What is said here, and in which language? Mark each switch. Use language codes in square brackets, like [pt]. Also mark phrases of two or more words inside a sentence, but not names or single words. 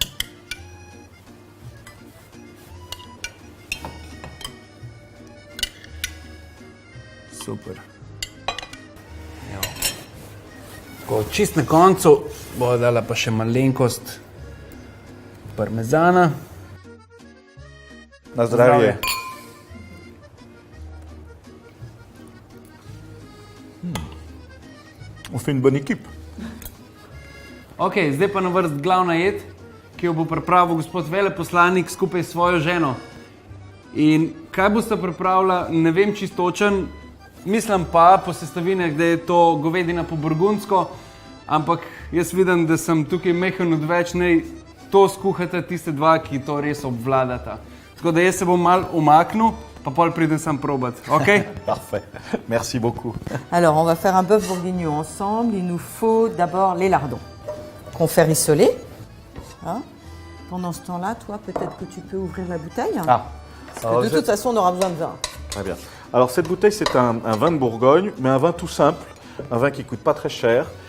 [sl] Super. Evo. Tako, čist na koncu bo dala pa še malenkost parmezana. Na zdravje. [fr] On fait une bonne équipe. [sl] Ok, zdaj pa na vrst glavna jed, ki jo bo pripravil gospod veleposlanik skupaj s svojo ženo. In kaj boste pripravila, ne vem čistočen, mislim pa po sestavinah, da je to govedina po burgundsko, ampak jaz vidim, da sem tukaj mehen odveč, naj to skuhata tiste dva, ki to res obvladata. Tako da jaz se bom mal umaknil, pa pol pridem sam probat, ok? [fr] Parfait. Merci beaucoup. Alors, on va faire un bœuf bourguignon ensemble. Il nous faut d'abord les lardons qu'on fait rissoler. Hein. Pendant ce temps-là, toi, peut-être que tu peux ouvrir la bouteille. Ah. Parce que de toute façon, on aura besoin de vin. Très bien. Alors cette bouteille, c'est un vin de Bourgogne, mais un vin tout simple, un vin qui coûte pas très cher.